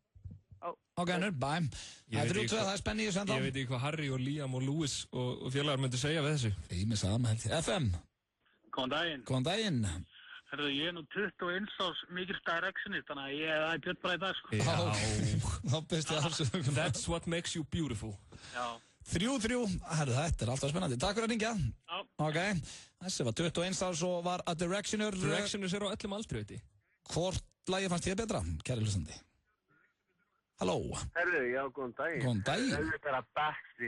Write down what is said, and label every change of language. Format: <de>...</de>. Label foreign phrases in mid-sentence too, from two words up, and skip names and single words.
<is>Ok, nör, bye. Það er 3-2, það er spenni í þessu enda. Ég veit ekki hvað Harry og Liam og Louis og félagar myndi segja við þessu. Ég með sama held ég. FM. Góðan daginn. Góðan daginn. Herðu, ég er nú 21 árs mikil Directionist, þannig að ég er Björn bara í dag, sko. Já. Þá byrst ég alls.</is> <en>That's what makes you beautiful.</en> <is>Já. 3-3, herru, þetta er alltaf spennandi. Takk fyrir að ringja. Já. Ok, þessi var 21 árs og var að Directioner. Directioners eru á öllum aldri, veit ég. Hvort lagið fannst þér betra, kæri hlustandi? Halló. Herru, já, góðan daginn. Góðan daginn. Þetta er að Backstreet.</is>